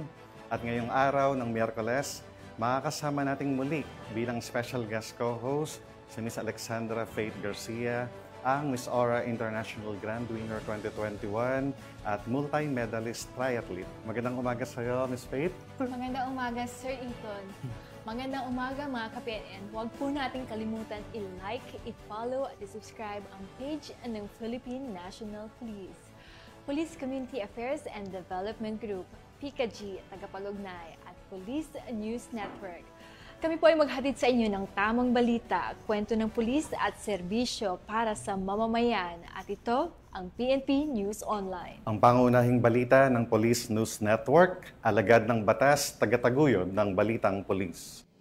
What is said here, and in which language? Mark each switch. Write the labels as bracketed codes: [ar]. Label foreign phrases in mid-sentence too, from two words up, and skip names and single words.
[tl] At ngayong araw ng Miyerkules, makakasama nating muli bilang [en] special guest co-host [tl] si Miss Alexandra Faith Garcia, ang Miss Aura International Grand Winner 2021 at [en] multi-medalist triathlete. [tl] Magandang umaga sa iyo, Miss Faith. Magandang umaga, Sir Ethan. Magandang umaga, mga ka-PNN. Huwag po natin kalimutan i-like, i-follow at i-subscribe ang page ng Philippine National Police. Police Community Affairs and Development Group, PCAG, tagapag-ugnay at Police News Network. Kami po ay maghatid sa inyo ng tamang balita, kwento ng pulis at serbisyo para sa mamamayan. At ito ang PNP News Online. Ang pangunahing balita ng Police News Network, alagad ng batas, tagataguyod ng balitang pulis.